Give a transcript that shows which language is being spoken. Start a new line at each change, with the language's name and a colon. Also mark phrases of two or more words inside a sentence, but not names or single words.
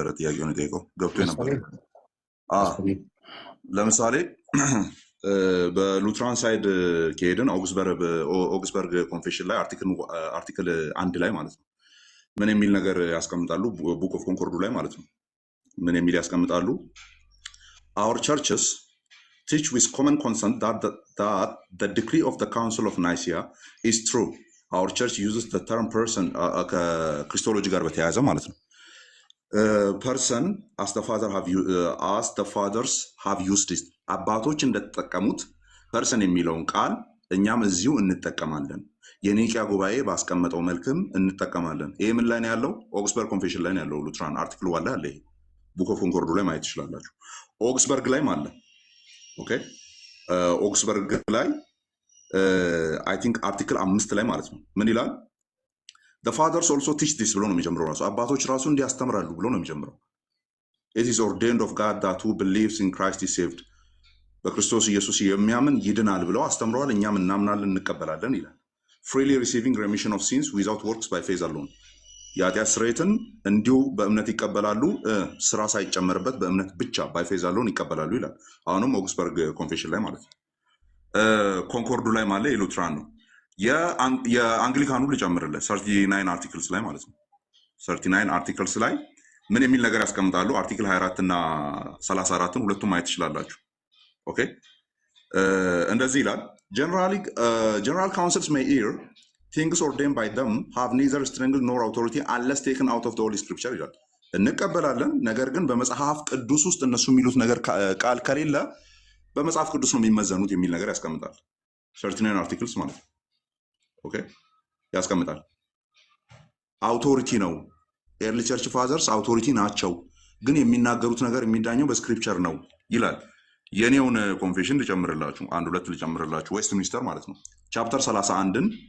Amharic: ጥያቄውን የጠየቀው ገብቶ የነበረ ለምሳሌ በሉትራን ሳይድ ከሄድን ኦግስበርግ ኮንፌሽን ላይ አርቲክል 1 ላይ ማለት ነው ምን የሚል ነገር ያስቀምጣሉ? ቡክ ኦፍ ኮንኮርዱ ላይ ማለት ነው ምን የሚል ያስቀምጣሉ?
English: our churches teach with common consent that the decree of the Council of Nicaea is true. Our church uses the term person
Amharic: ከክርስቶሎጂ ጋር በተያያዘ ማለት ነው
English: person as the fathers have used it
Amharic: አባቶች እንደተጠቀሙት person የሚለውን ቃል እኛም እዚሁ እንጠቀማለን። የኒቂያ ጉባኤ ባስቀመጠው መልክም እንጠቀማለን። ይሄ ምን ላይ ነው ያለው? ኦግስበርግ ኮንፌሽን ላይ ነው ያለው። ሉትራን አርቲክል ዋላ ያለ ቡክ ኦፍ ኮንኮርዱ ላይ ማየት ትችላላችሁ። ኦግስበርግ ላይም አለ። ኦኬ ኦክስበርግ ላይ
English: I think
Amharic: አርቲክል 5 ላይ ማለት ነው ምን ይላል?
English: the fathers also teach this
Amharic: ብሎ ነው የሚጀምረው። ራሱ አባቶች ራሱ እንዲያስተምራሉ ብሎ ነው የሚጀምረው።
English: it is ordained of God that who believes in Christ is saved
Amharic: በክርስቶስ ኢየሱስ የሚያምን ይድናል ብለው አስተምረዋል። እኛም እናምናለን እንቀበላለን ይላል።
English: freely receiving remission of sins without works by faith alone
Amharic: የኃጢአት ስርየትን እንዲሁ በእምነት ይቀበላሉ፣ ስራ ሳይጨመርበት በእምነት ብቻ
English: by faith alone
Amharic: ይቀበላሉ ይላል። አሁንም ኦክስበርግ ኮንፌሽን ላይ ማለት ነው። ኮንኮርዱ ላይ ማለት የሉትራን ነው። የአንግሊካኑ ልጨምርለት 39 አርቲክልስ ላይ ማለት ነው። 39 አርቲክልስ ላይ ምን የሚል ነገር ያስቀምጣሉ? አርቲክል 24 እና 34ን ሁለቱም ማየት ትችላላችሁ። ኦኬ እንደዚህ ይላል።
English: general councils may err things ordained by them have neither strength nor authority unless taken out of the holy scripture
Amharic: ይላል። እንቀበላለን፣ ነገር ግን በመጽሐፍ ቅዱስ ውስጥ እነሱ የሚሉት ነገር ቃል ከሌለ በመጽሐፍ ቅዱስ ነው የሚመዘኑት የሚል ነገር ያስቀምጣል። 39 አርቲክልስ ማለት ነው። ኦኬ ያስቀምጣል። አውቶሪቲ ነው።
English: early church fathers
Amharic: አውቶሪቲ ናቸው፣ ግን የሚናገሩት ነገር የሚዳኘው በስክሪፕቸር ነው ይላል። የኔውን ኮንፌሽን ልጨምርላችሁ፣ አንድ ሁለት ልጨምርላችሁ። ዌስት ሚኒስተር ማለት ነው ቻፕተር 31ን